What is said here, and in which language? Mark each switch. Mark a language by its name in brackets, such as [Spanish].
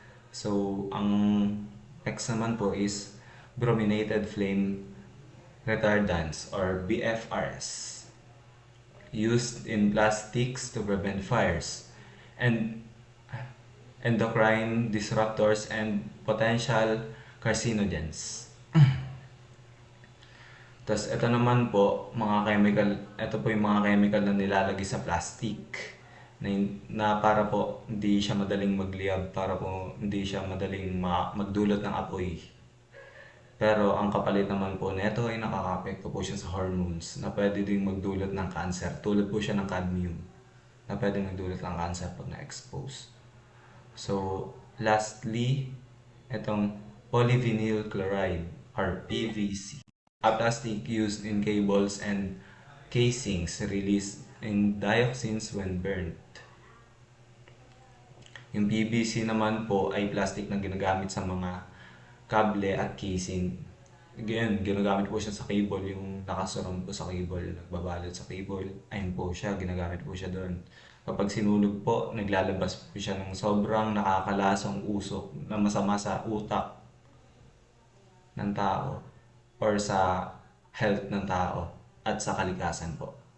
[English] So, [Filipino] ang next naman po [English] is brominated flame retardants or BFRs, used in plastics to prevent fires, and endocrine disruptors and potential carcinogens. [Filipino] Tapos ito naman po, ito po yung mga chemical na nilalagay sa plastic na para po hindi siya madaling magliyab, para po hindi siya madaling magdulot ng apoy. Pero ang kapalit naman po nito ay nakaka-apekto po siya sa hormones na pwede ding magdulot ng cancer. Tulad po siya ng cadmium na pwede magdulot ng cancer pag na-expose. So, lastly, itong polyvinyl chloride or PVC. [English] A plastic used in cables and casings released in dioxins when burnt. [Filipino] Yung PVC naman po ay plastic na ginagamit sa mga kable at casing. Again, ginagamit po siya sa cable, yung nakasurround po sa cable, nagbabalot sa cable. Ayun po siya, ginagamit po siya doon. Kapag sinunog po, naglalabas po siya ng sobrang nakakalasang usok na masama sa utak ng tao or sa health ng tao at sa kalikasan po.